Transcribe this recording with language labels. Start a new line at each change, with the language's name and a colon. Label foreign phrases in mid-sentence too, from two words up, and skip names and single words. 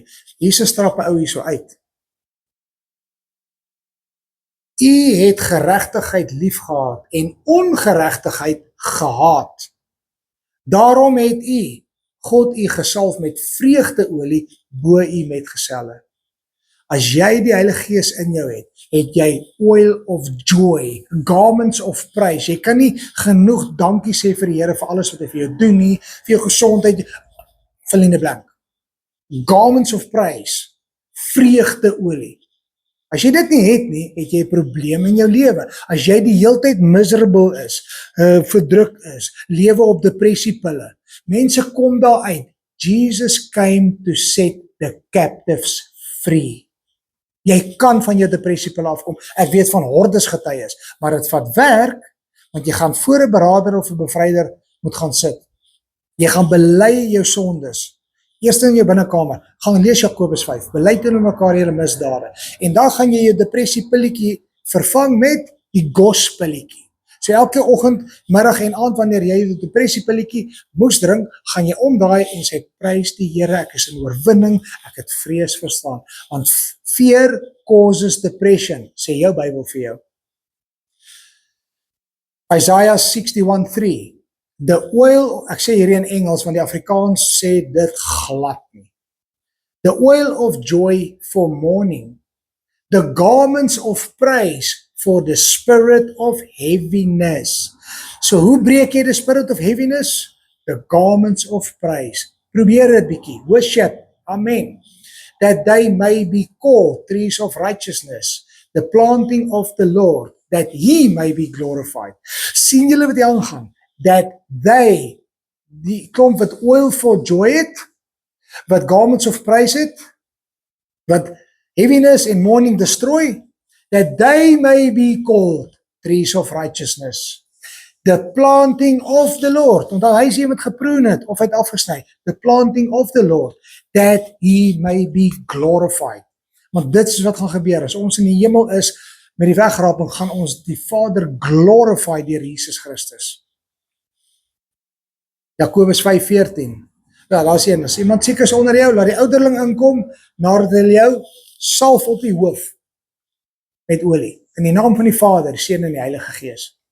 Afrikaans: Jesus trap 'n ou hier so uit. U het geregtigheid liefgehad en ongeregtigheid gehaat. Daarom het God u gesalf met vreugdeolie bo u metgeselle. As jy die Heilige Gees in jou het jy
English: oil of joy, garments of praise.
Afrikaans: Jy kan nie genoeg dankie sê vir die Here vir alles wat hy vir jou doen nie, vir jou gesondheid,
English: fill in the blank. Garments of praise,
Afrikaans: vreugdeolie. As jy dit nie het jy 'n probleem in jou lewe. As jy die heeltyd miserable is, verdruk is, lewe op depressiepille, mense kom daar uit.
English: Jesus came to set the captives free.
Afrikaans: Jy kan van jou depressiepille afkom. Ek weet van hordes getuies, maar dit vat werk, want jy gaan voor 'n beraader of 'n bevryder moet gaan sit. Jy gaan bely jou sondes. Eerst in jou binnekamer, gaan lees Jakobus 5, bely teenoor mekaar julle misdade, en dan gaan jy jou depressiepilletjie vervang met die gospelletjie. So elke oggend, middag en aand wanneer jy die depressiepilletjie moes drink, gaan jy omdraai en sê, prys die Here, ek is in oorwinning, ek het vrees verstaan, want
English: fear causes depression,
Afrikaans: sê jou Bybel vir jou.
English: Isaiah 61:3, the oil,
Afrikaans: ek sê hierdie in Engels, want die Afrikaans sê dit glad nie.
English: The oil of joy for mourning, the garments of praise for the spirit of heaviness.
Afrikaans: So hoe breek jy die
English: spirit of heaviness? The garments of praise.
Afrikaans: Probeer dit bietjie, worship, amen.
English: That they may be called trees of righteousness, the planting of the Lord, that he may be glorified.
Afrikaans: Sien julle wat hier aangaan?
English: That they,
Afrikaans: die klomp wat
English: oil for joy
Afrikaans: het, wat
English: garments of praise
Afrikaans: het, wat
English: heaviness and mourning destroy, that they may be called trees of righteousness, the planting of the Lord,
Afrikaans: want hy is iemand geproen het, of hy het afgesny,
English: the planting of the Lord, that he may be glorified.
Afrikaans: Want dit is wat gaan gebeur, as ons in die hemel is, met die wegraping, gaan ons die Vader glorify deur Jesus Christus. Jakobus 5:14, ja, daar is een, as iemand siek is onder jou, laat die ouderling inkom, nadat hy jou salf op die hoof, met olie, in die naam van die Vader, die Seun en die Heilige Gees.